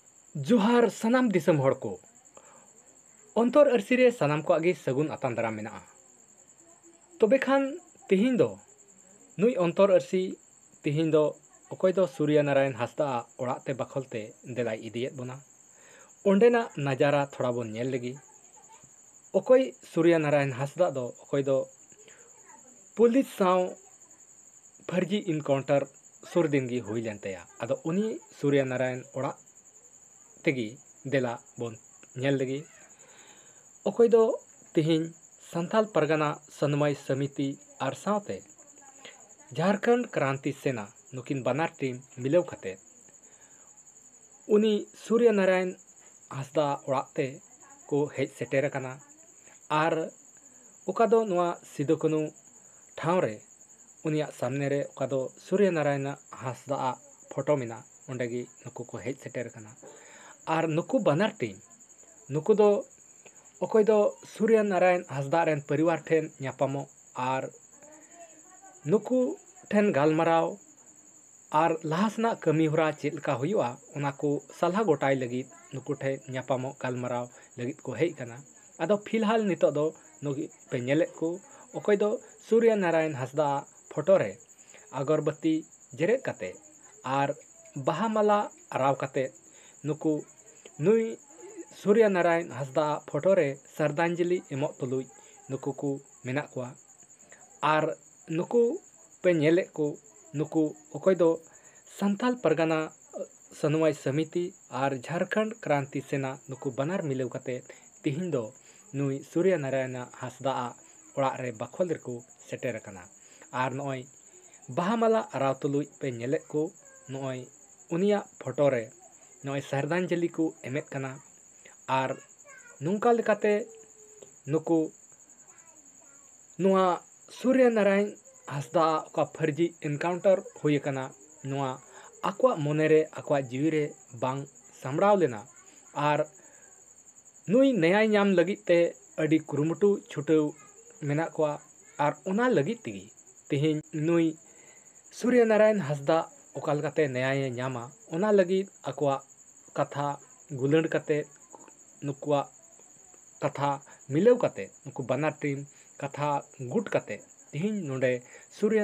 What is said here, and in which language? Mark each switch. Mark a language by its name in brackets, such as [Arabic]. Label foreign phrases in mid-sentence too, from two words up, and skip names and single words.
[Santali] जोहार सनाम दिसम हड़ को अंतर अरसी रे सनाम को आगे सगुन आतान दाराम मेना तबे खान तिहिन दो नुई अंतर अरसी तिहिन दो अकोय दो सूर्य नारायण हांसदा ओड़ाते बखलते देलाई इदियत बोना ओंडेना नजारा थोड़ा बोन नेल लगी अकोय सूर्य नारायण हांसदा दो अकोय दो पुलिस साव [Hindi] फर्जी इनकाउंटर [Santali] सुर दिन गी हुई लेनतेया अदो उनी सूर्य नारायण ओड़ा तेगी देला बोन नेल लगी अकोय दो तिहिन संथाल परगना सनमय समिति आर सावते झारखंड क्रांति सेना नुकिन बानार टीम मिलव खते उनी सूर्य नारायण हांसदा ओड़ाते को हेज सेटेर कना आर ओका दो नुआ सिदो कानू ठाव रे उनिया सामने रे ओका दो सूर्य नारायण हांसदा फोटो मिना ओंडेगी नुकु को हेज सेटेर कना आर नुकु बानार टीम नुकु दो अकोय दो सूर्य नारायण हांसदा रेन परिवार ठेन न्यापामो आर नुकु ठेन गालमाराव आर लाहासना कमी होरा चेद लका हुयुआ ओना को सलाह गोटाय लगी नुकु ठेन न्यापामो गालमाराव लगी को हेज कना आदो फिलहाल नितो दो नुगी पे नेलेत को अकोय दो सूर्य नारायण हांसदा फोटो रे अगरबत्ती जेरेत कते आर बाहा माला आराव कते नुकु नुई सूर्य नारायण हांसदा फोटो रे श्रद्धांजलि एमोग तुलुज नुकु को मेना कोआ आर नुकु पे नेले को नुकु अकोय दो संथाल परगना सनमय समिति आर झारखंड क्रांति सेना नुकु बानार मिलव कते तिहिन दो नुई सूर्य नारायण हांसदा ओड़ा रे बखोल रेको सेटेर कना आर नय बाहामाला आराव तुलुज पे नेले को नय उनिया फोटो रे नय श्रद्धांजलि को एमेत कना आर नुंका लेकाते नुकु नुआ सूर्य नारायण हांसदा [Hindi] का फर्जी एनकाउंटर [Santali] हुई कना नुआ आकवा मोनेरे आकवा जीवी रे बांग सामड़ाव लेना आर नुई न्याय नाम लगित ते अडी कुरुमुटु छुटव मेना कोआ आर ओना लगित तिगी तिहिन नुई सूर्य नारायण हांसदा ओकाल काते न्याय नामा ओना लगित आकवा कथा गुलंड कते नुकुआ कथा मिलव कते नुकु बानार टीम कथा गुट कते तिहिन नोडे सूर्य